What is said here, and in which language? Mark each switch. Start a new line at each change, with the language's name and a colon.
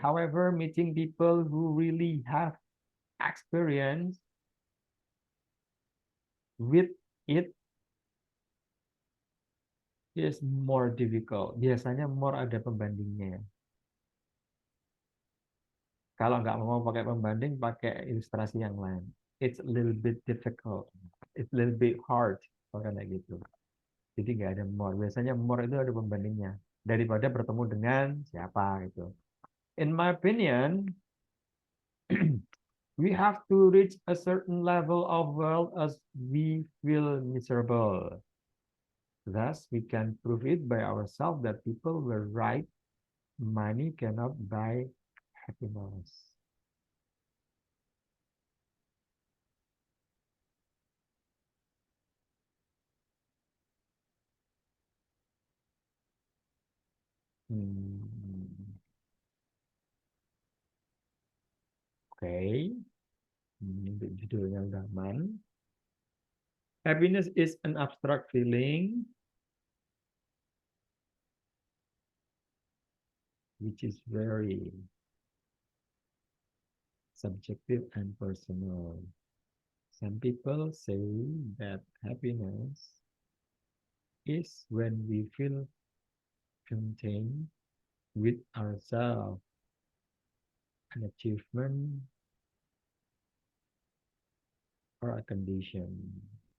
English: However, meeting people who really have experience with it is more difficult.
Indonesian: Biasanya more ada pembandingnya. Kalau nggak mau pakai pembanding, pakai ilustrasi yang lain.
English: It's a little bit difficult. It's a little bit hard.
Indonesian: Karena gitu. Jadi nggak ada
English: more.
Indonesian: Biasanya more itu ada pembandingnya. Daripada bertemu dengan siapa gitu.
English: In my opinion, we have to reach a certain level of wealth as we feel miserable. Thus, we can prove it by ourselves that people were right. Money cannot buy happiness.
Indonesian: Hmm, Oke, Untuk judulnya udah aman.
English: Happiness is an abstract feeling which is very subjective and personal. Some people say that happiness is when we feel content with ourselves, an achievement, or a condition.